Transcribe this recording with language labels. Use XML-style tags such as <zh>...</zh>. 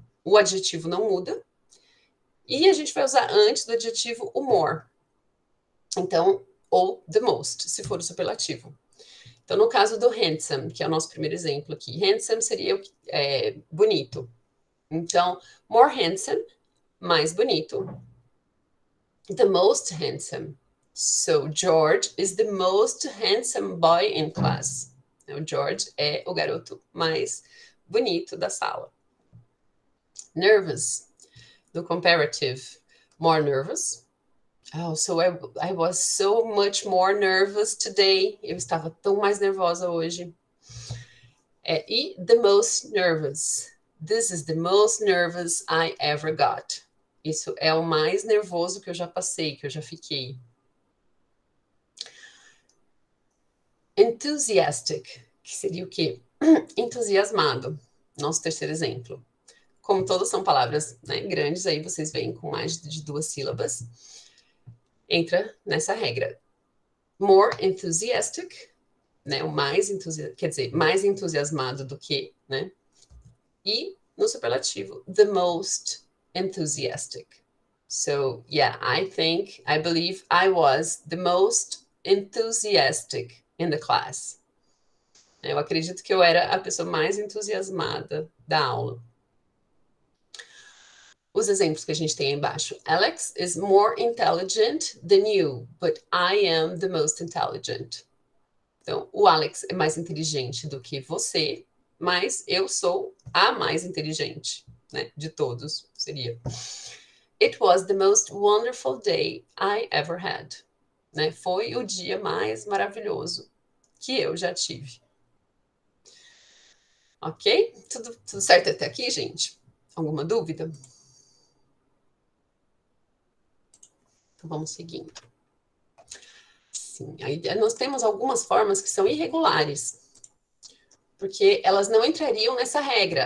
<pt>O adjetivo não muda e a gente vai usar antes do adjetivo o more. Então, ou</pt> <en>the most,</en> <pt>se for o superlativo. Então, no caso do handsome, que é o nosso primeiro exemplo aqui, handsome seria bonito. Então,</pt> <en>more handsome,</en> <pt>mais bonito.</pt> <en>The most handsome. So, George is the most handsome boy in class.</en> <pt>O George é o garoto mais bonito da sala.</pt> <en>Nervous, do comparative, more nervous. Oh, so I was so much more nervous today.</en> <pt>Eu estava tão mais nervosa hoje.</pt> <en>E the most nervous. This is the most nervous I ever got.</en> <pt>Isso é o mais nervoso que eu já passei, que eu já fiquei. Enthusiastic, que seria o quê? Entusiasmado. Nosso terceiro exemplo. Como todas são palavras, né, grandes, aí vocês veem com mais de 2 sílabas. Entra nessa regra.</pt> <en>More enthusiastic,</en> <pt>né, o mais quer dizer, mais entusiasmado do que, né? E no superlativo,</pt> <en>the most enthusiastic. So, yeah, I believe I was the most enthusiastic in the class.</en> <pt>Eu acredito que eu era a pessoa mais entusiasmada da aula. Os exemplos que a gente tem aí embaixo.</pt> <en>Alex is more intelligent than you, but I am the most intelligent.</en> <pt>Então, o Alex é mais inteligente do que você, mas eu sou a mais inteligente, né, de todos, seria.</pt> <en>It was the most wonderful day I ever had.</en> <pt>Né? Foi o dia mais maravilhoso que eu já tive. Ok? Tudo certo até aqui, gente? Alguma dúvida? Então, vamos seguindo. Sim, aí nós temos algumas formas que são irregulares, porque elas não entrariam nessa regra.</pt>